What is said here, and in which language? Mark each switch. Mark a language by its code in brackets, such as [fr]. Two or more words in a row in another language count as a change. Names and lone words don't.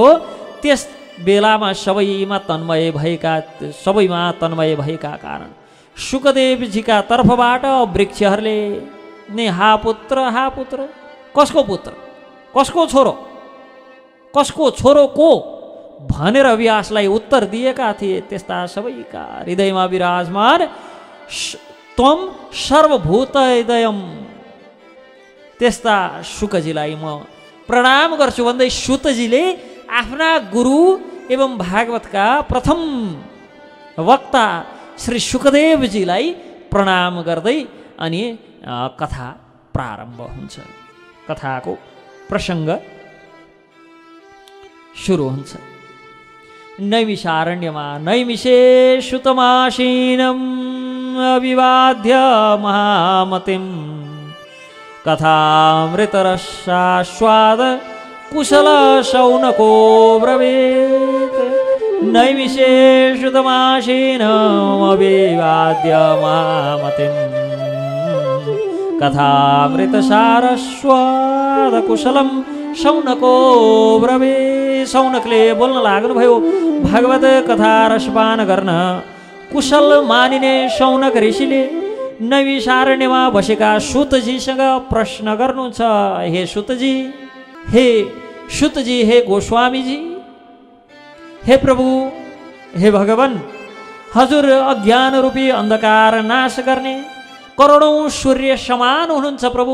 [ne] त्यस बेलामा सबैमा तन्मय भएका कारण शुकदेवजीका तर्फबाट वृक्षहरूले नै हा पुत्र कसको पुत्र, कसको छोरो, कसको छोरो को भनेर व्यासलाई उत्तर दिएका थिए। त्यस्ता सबैका हृदयमा विराजमान [sa] त्वम सर्वभूत हृदयम, [ne] त्यस्ता शुकजीलाई म प्रणाम गर्छु भन्दै सुतजीले आफ्ना गुरु एवं भागवतका प्रथम वक्ता श्री शुकदेवजीलाई प्रणाम गर्दै अनि कथा प्रारम्भ हुन्छ। कथाको प्रसङ्ग सुरु हुन्छ। [sa] नैमिषारण्यमा नैमिषे सुतमासीनम् अविवाद्य महामतिं कथामृतरसास्वाद कुशल शौनको ब्रवीत्। नैमिषे सुतमासीनम् अविवाद्य महामतिं कथामृतसारस्वाद कुशलम शौनको ब्रवे। [ne] शौनकले बोल्न लाग्नुभयो। भागवत कथा रसपान गर्न कुशल मानिने शौनक ऋषिले नैमिषारण्यमा बसेका सुतजीसँग प्रश्न गर्नुहुन्छ। हे सुतजी, हे गोस्वामीजी, हे प्रभु, हे भगवान, हजुर अज्ञान रूपी अन्धकार नाश गर्ने करोडौं सूर्य समान हुनुहुन्छ प्रभु।